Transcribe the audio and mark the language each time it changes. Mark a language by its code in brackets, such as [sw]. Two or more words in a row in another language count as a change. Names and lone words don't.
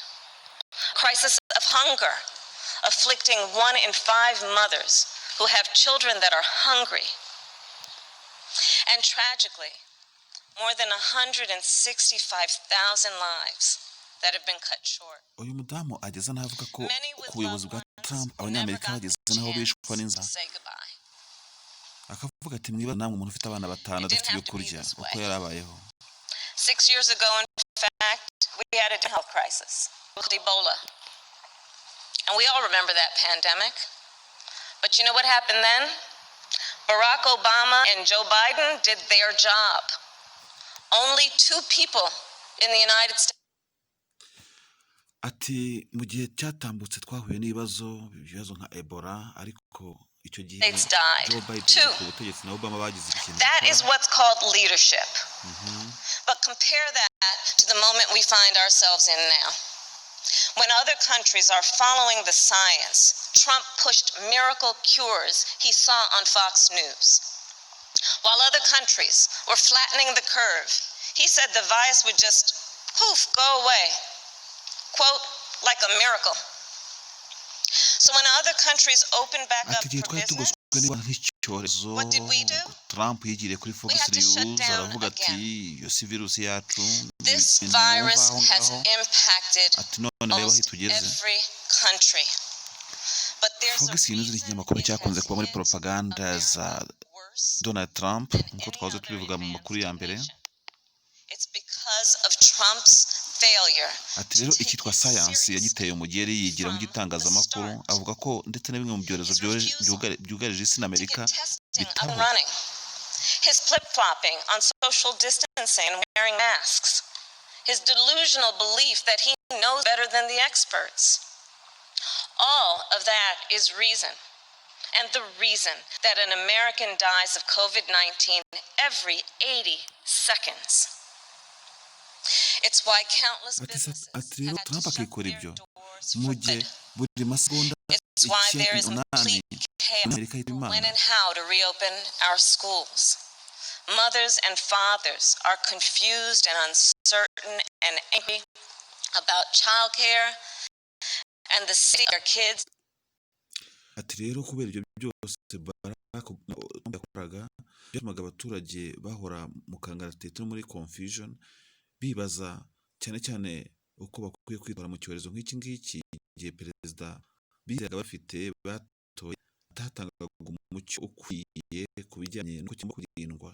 [en] Crisis of hunger, afflicting 1 in 5 mothers who have children that are hungry. And tragically, more than 165,000 lives that have been cut short. [rw] Uyu mudamu ageze n'avuga ko ku buyobozi bwa Trump abanyamerika bageze n'aho bishwa n'inzara, akavuga ati mwiba namwe umuntu ufite abana 5 adafite ibyo kurya uko yarabayeho. [en] 6 years ago, in fact, we had a health crisis with Ebola. And we all remember that pandemic. But you know what happened then? Barack Obama and Joe Biden did their job. Only 2 people in the United States. [rw] Ati mu gihe cyatambutse twahuye n'ibibazo nka Ebola, ariko icyo gihe Joe Biden ku butegetsi na Obama bagize ikintu. [en] That is what's called leadership. But compare that to the moment we find ourselves in now. When other countries are following the science, Trump pushed miracle cures he saw on Fox News. While other countries were flattening the curve, he said the virus would just poof, go away. Quote, like a miracle. So when other countries opened back up for business, what did we do? [rw] Trump yigiriye kuri Fox News aravuga ati iyo si virusi yacu. [en] This virus has impacted almost every country. But there's [rw] Fox News ni ikinyamakuru cyakunze kuba muri propaganda za Donald Trump, nkuko twahoze tubivuga mu makuru ya mbere. [en] It's because of Trump's failure. [rw] Ati rero icyitwa science yagiteye umugeri yigira mu gitangazamakuru, avuga ko ndetse na bimwe mu byorezo byugarije isi na Amerika bitaba. [en] His flip-flopping on social distancing and wearing masks. His delusional belief that he knows better than the experts. All of that is reason. And the reason that an American dies of COVID-19 every 80 seconds. It's why countless businesses [rw] ati rero [en] had to Trump shut [rw] akikora [en] their [rw] ibyo [en] doors [rw] mu [en] for [rw] gihe [en] good. [rw] buri masegonda [en] It's why there is [rw] umunani [en] complete chaos [rw] Amerika [en] when [rw] y'Imana. [en] and how to reopen our schools. Mothers and fathers are confused and uncertain and angry about childcare and the state of their kids. [rw] Ati rero kubera ibyo byose Barack yakoraga byatumaga abaturage bahora mu kangaratete no muri confusion bibaza cyane cyane uko bakwiye kwitwara mu cyorezo nk'iki ngiki igihe perezida bizaga bafite batoye atatangaga umucyo ukwiye ku bijyanye n'uko kigomba kurindwa.